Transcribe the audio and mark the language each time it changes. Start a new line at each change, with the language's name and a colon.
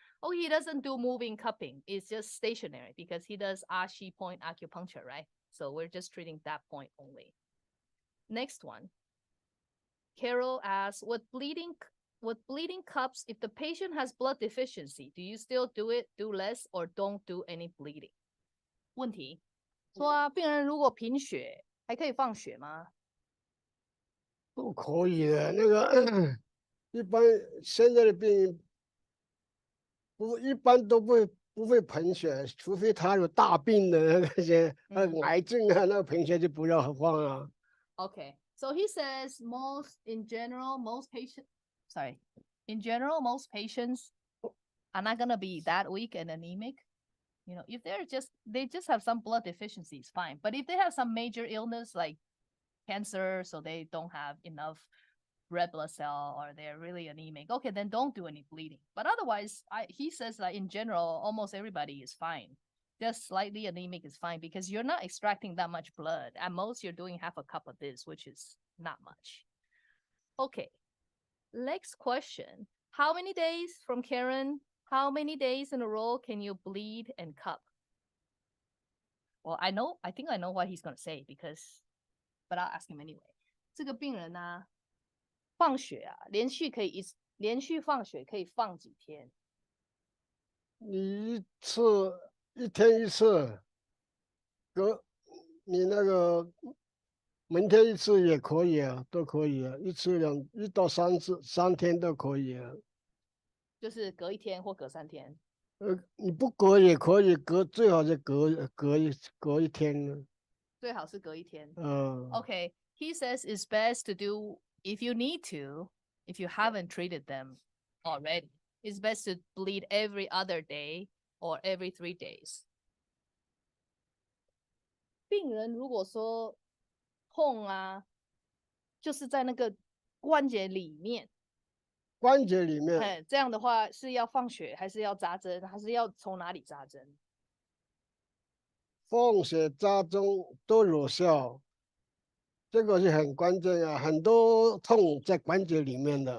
English: Oh, he doesn't do moving cupping. It's just stationary because he does Ashi point acupuncture, right? So we're just treating that point only. Next one. Carol asks, with bleeding cups, if the patient has blood deficiency, do you still do it, do less, or don't do any bleeding?
Chinese: 问题说啊，病人如果贫血，还可以放血吗？不可以的。那个一般现在的病人一般都不会贫血，除非他有大病的那些癌症啊，那贫血就不要放了。
English: Okay, so he says in general, most patients are not gonna be that weak and anemic. You know, if they just have some blood deficiency, it's fine. But if they have some major illness like cancer, so they don't have enough red blood cell or they're really anemic, okay, then don't do any bleeding. But otherwise, he says that in general, almost everybody is fine. Just slightly anemic is fine because you're not extracting that much blood. At most, you're doing half a cup of this, which is not much. Okay, next question. How many days from Karen? How many days in a row can you bleed and cup? Well, I think I know what he's going to say but I'll ask him anyway.
Chinese: 这个病人呢，放血啊，连续放血可以放几天？你一天一次，你那个明天一次也可以啊，都可以啊，1到3次，3天都可以啊。就是隔一天或隔3天。你不隔也可以，最好是隔一天呢。最好是隔一天。
English: Okay, he says it's best to do if you need to, if you haven't treated them already. It's best to bleed every other day or every 3 days.
Chinese: 病人如果说痛啊，就是在那个关节里面。关节里面。这样的话是要放血，还是要扎针，还是要从哪里扎针？放血扎针都有效，这个是很关键啊，很多痛在关节里面的。